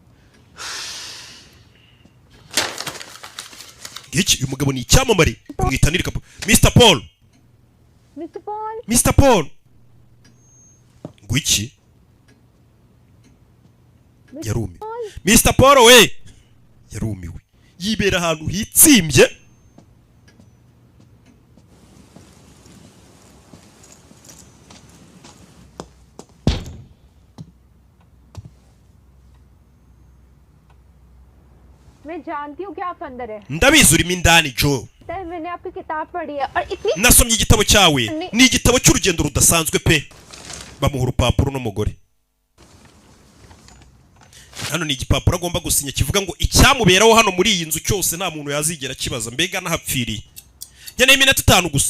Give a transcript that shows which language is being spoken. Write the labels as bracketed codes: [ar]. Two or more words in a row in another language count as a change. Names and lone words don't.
[rw] Iki uyu mugabo ni icyamamare mwitanirika Mr. Paul. Ngwiki yarumiwe. Mr. Paul we yarumiwe. Yibera ahantu hitsimbye. [hi] मैं जानती हूँ कि आप अंदर है [rw] Ndabizi urimo indani Joe. [hi] मैंने आपकी किताब पढ़ी है और इतनी [rw] Nasomye igitabo cyawe. Ni igitabo cy'urugendo rudasanzwe pe. Bamuha urupapuro n'umugore. Hano ni igipapuro agomba gusinya kivuga ngo icyamuberaho hano muri iyi nzu cyose nta muntu yazigera kibaza mbega nahapfiriye. Nkeneye iminota 5 gusa.